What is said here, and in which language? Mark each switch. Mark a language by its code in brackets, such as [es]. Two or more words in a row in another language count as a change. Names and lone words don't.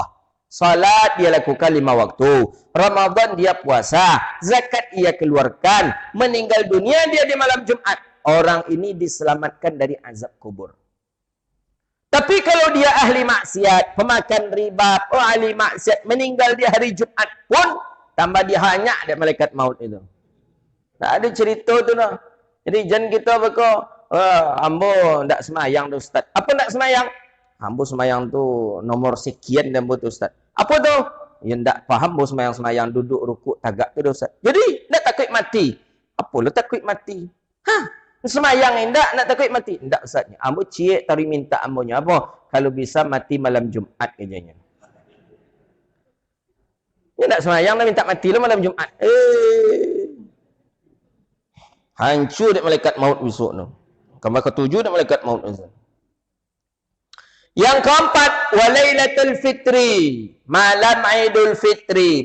[ms] Salat dia lakukan 5 waktu. Ramadan dia puasa. Zakat ia keluarkan. Meninggal dunia dia di malam Jumat. Orang ini diselamatkan dari azab kubur. Tapi kalau dia ahli maksiat, pemakan riba, ahli maksiat, meninggal di hari Jumat pun, tambah dia hanya ada malaikat maut itu. Tak ada cerita tu lah. Jadi jangan kita berkata, ambo tak semayang tu Ustaz. Apa tak semayang? Ambo semayang tu nomor sekian dan tu Ustaz. Apa tu? Yang tak faham, ambo semayang-semayang duduk rukuk tagak tu Ustaz. Jadi, nak takut mati. Apa lu takut mati? Semayang indak nak takut mati? Indak Ustaz. Ambo ciek tari minta ambonya apa? Kalau bisa mati malam Jumat kejanya. Dia nak semayang nak minta mati lah malam Jumat. Hancur dia malaikat maut besok tu. Kamar ke-7 dia malaikat maut besok. Yang keempat, [ar] walailatul fitri, [ms] malam Aidul Fitri.